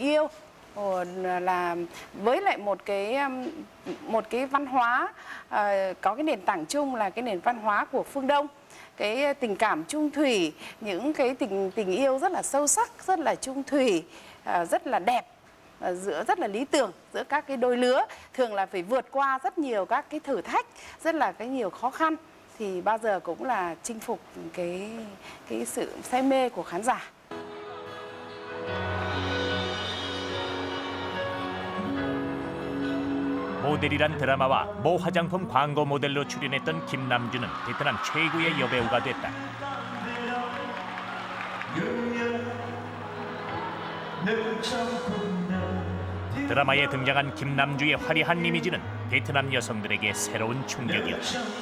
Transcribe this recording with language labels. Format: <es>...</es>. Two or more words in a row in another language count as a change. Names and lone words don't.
<vi>yêu, là với lại một cái văn hóa có cái nền tảng chung là cái nền văn hóa của phương Đông, cái tình cảm chung thủy, những cái tình yêu rất là sâu sắc, rất là chung thủy, rất là đẹp, rất là lý tưởng giữa các cái đôi lứa, thường là phải vượt qua rất nhiều các cái thử thách, rất là cái nhiều khó khăn, thì bao giờ cũng là chinh phục cái sự say mê của khán giả.</vi> <ko>모델이란 드라마와 모 화장품 광고 모델로 출연했던 김남주는 베트남 최고의 여배우가 됐다. 드라마에 등장한 김남주의 화려한 이미지는 베트남 여성들에게 새로운 충격이었다.</ko>